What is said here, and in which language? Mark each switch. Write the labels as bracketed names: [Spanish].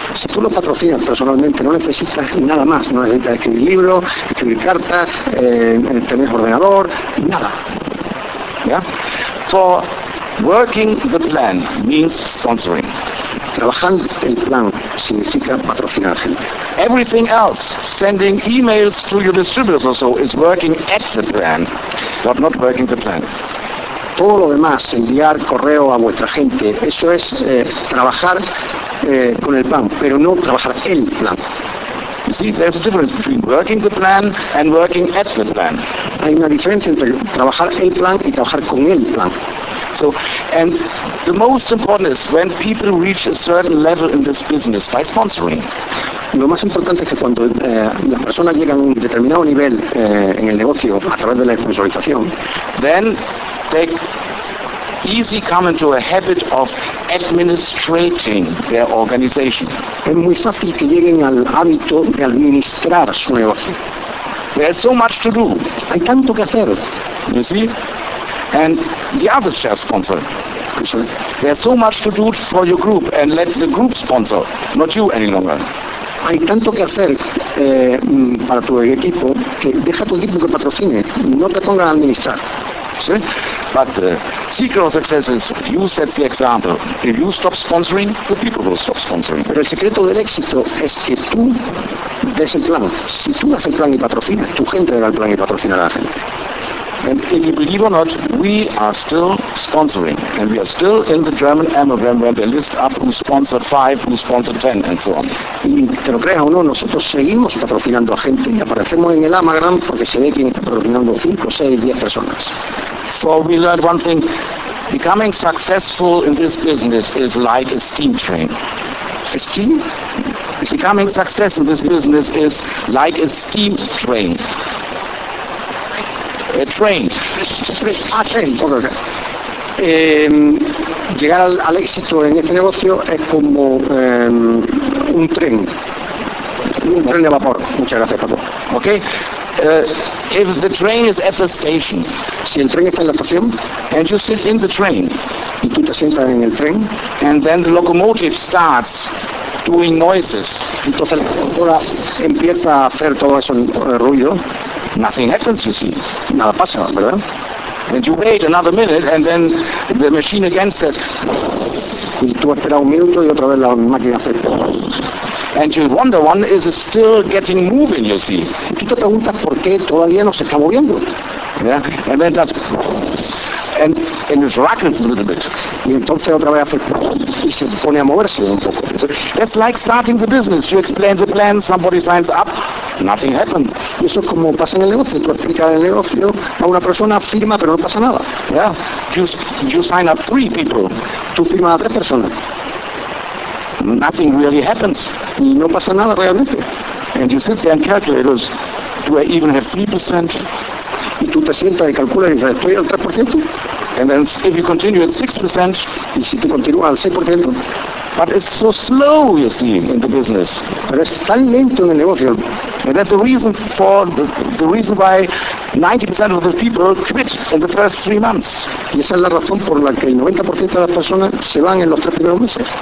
[Spanish] Si tú lo patrocinas personalmente, no necesitas nada más, no necesitas escribir libro, escribir carta, tener ordenador, nada. [English] Yeah? For working the plan means sponsoring. [Spanish] Trabajar el plan significa patrocinar a gente. [English] Everything else, sending emails to your distributors or so, is working at the plan, but not working the plan. [Spanish] Todo lo demás, enviar correo a vuestra gente, eso es trabajar con el plan, pero no trabajar el plan. [English] You see, there's a difference between working the plan and working at the plan. [Spanish] Hay una diferencia entre trabajar el plan y trabajar con el plan. [English] So, and the most important is when people reach a certain level in this business by sponsoring. [Spanish] Lo más importante es que cuando las personas llegan a un determinado nivel en el negocio a través de la sponsorización, [English] then they easy come into a habit of administrating their organization. [Spanish] Es muy fácil que lleguen al hábito de administrar su negocio. [English] There's so much to do. [Spanish] Hay tanto que hacer. [English] You see? And the other share sponsor. There's so much to do for your group and let the group sponsor, not you any longer. [Spanish] Hay tanto que hacer para tu equipo que deja tu equipo que patrocine, no te pongan a administrar. ¿Sí? [English] But the secret of success is you set the example. If you stop sponsoring, the people will stop sponsoring. [Spanish] Pero el secreto del éxito es que tú des el plan. Si tú das el plan y patrocinas, tu gente da el plan y patrocina a la gente. [English] And if you believe or not, we are still sponsoring. And we are still in the German Amogram where they list up who sponsored 5, who sponsored 10, and so on. [Spanish] Y te lo creas o no, nosotros seguimos patrocinando a gente y aparecemos en el Amogram porque se ve quien está patrocinando 5, 6, 10 personas. [English] For we learned one thing. Becoming successful in this business is like a steam train. A steam? Becoming successful in this business is like a steam train. A train. A train, okay. [Spanish] Llegar al éxito en este negocio es como un tren. Un tren de vapor. Muchas gracias, Pablo. [English] Okay. If the train is at the station, [Spanish] si el tren está en la estación, [English] and you sit in the train, [Spanish] y tú te sientas en el tren, [English] and then the locomotive starts doing noises, [Spanish] entonces la locomotora empieza a hacer todo eso ruido, [English] nothing happens, you see. [Spanish] Nada pasa, ¿verdad? [English] And you wait another minute, and then the machine again says, [Spanish] y tú esperas un minuto y otra vez la máquina hace. [English] And you wonder, one is still getting moving, you see. [Spanish] Y tú te preguntas por qué todavía no se está moviendo. [English] Yeah. And then that's, and it rattles a little bit. [Spanish] Y entonces otra vez hace, y se pone a moverse un poco. [English] That's like starting the business. You explain the plan, somebody signs up, nothing happens. [Spanish] Y eso es como pasa en el negocio. Tú explicas el negocio a una persona, firma, pero no pasa nada. [English] Yeah. You sign up 3 people. [Spanish] Tú firmas a 3 personas. [English] Nothing really happens. [Spanish] Y no pasa nada realmente. [English] And you sit there and calculate, do I even have 3%? [Spanish] Y tú te sientas y calculas y dices, ¿estoy al 3%? [English] And then if you continue at 6%, [Spanish] y si tú continúas al 6%, [English] but it's so slow, you see, in the business. [Spanish] Pero es tan lento en el negocio. [English] And that's the reason for the reason why 90% of the people quit in the first 3 months. [Spanish] Y esa es la razón por la que el 90% de las personas se van en los 3 primeros meses.